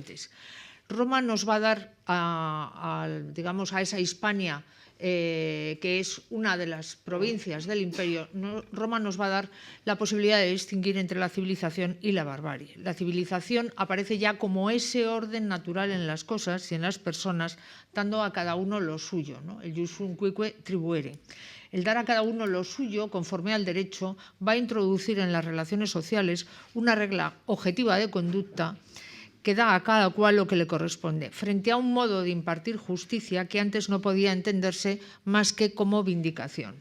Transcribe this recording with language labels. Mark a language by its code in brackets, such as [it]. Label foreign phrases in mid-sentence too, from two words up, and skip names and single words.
[es] Roma nos va a dar, digamos, a esa Hispania que es una de las provincias del imperio, Roma nos va a dar la posibilidad de distinguir entre la civilización y la barbarie. La civilización aparece ya como ese orden natural en las cosas y en las personas, dando a cada uno lo suyo, ¿no? [la] El jus unquique tribuere. [es] El dar a cada uno lo suyo, conforme al derecho, va a introducir en las relaciones sociales una regla objetiva de conducta que da a cada cual lo que le corresponde, frente a un modo de impartir justicia que antes no podía entenderse más que como vindicación.